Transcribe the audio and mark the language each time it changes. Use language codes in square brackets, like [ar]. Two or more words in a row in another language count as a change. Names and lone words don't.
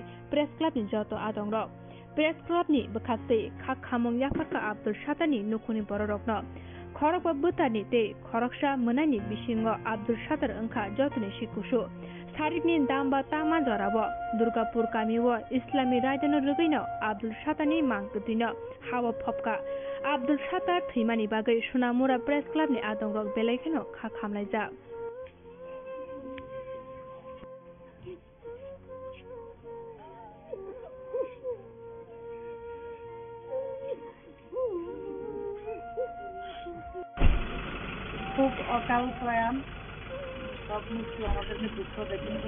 [trp] Press Club ni joto adongrok Press Club ni bwkhakte khak khamung yafarka Abdul Satarni nukhuni bororokno khorokba bwtani tei khoroksa mwnani bisingo Abdul Satar wngkha jotoni sikusu Sarikni damba tama jorabo Durgapur kamiwo Islami raidano rugino Abdul Satarni mangkthino hawa phopka Abdul Satar thimani bagai Sonamura Press Club ni adongrok belaikano khak khamlaijak [bn] খুব অকাল প্রয়াণ, সব মৃত্যু আমাদেরকে দুঃখ দেয়, কিন্তু